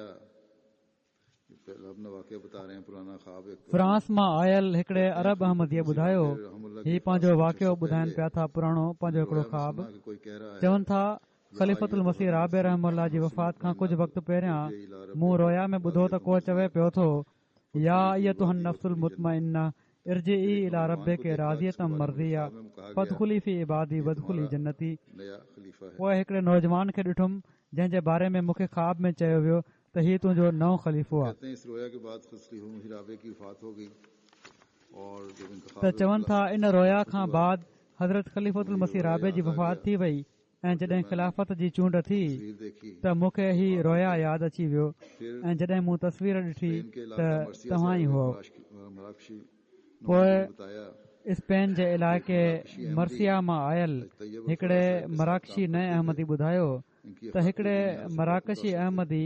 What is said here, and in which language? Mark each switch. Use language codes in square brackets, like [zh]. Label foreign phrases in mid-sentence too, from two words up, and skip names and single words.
[sd] फ्रांस मां आयल हिकिड़े अरब अहमदीअ ॿुधायो ही पंहिंजो वाक़ियो ॿुधाइनि पिया था पुराणो पंहिंजो हिकिड़ो ख़्वाब चवनि था ख़लीफ़तुल मसीह राबे रहमतुल्लाह जी वफ़ात खां कुझु वक़्तु पहिरियां मूं रोया में ॿुधो त को चवे पियो थो [ar] يا أيتها النفس المطمئنة ارجعي إلى ربك راضية مرضية فادخلي في عبادي وادخلي جنتي [sd] पोइ हिकिड़े नौजवान खे ॾिठुमि जंहिं जे बारे में मूंखे ख़्वाब में चयो वियो त हीउ तुंहिंजो नओं ख़लीफ़ो आहे त चवनि था इन रोया खां बाद हज़रत ख़लीफ़तुल मसीह राबे जी वफ़ात थी वई ऐं जॾहिं ख़िलाफ़त जी चूंड थी त मूंखे ही रोया यादि अची वियो ऐं जॾहिं मूं तस्वीर ॾिठी त तव्हां ई हुओ पोइ स्पेन जे इलाइक़े मर्सिया मां आयल हिकिड़े मराकशी नए अहमदी ॿुधायो त हिकिड़े मराकशी अहमदी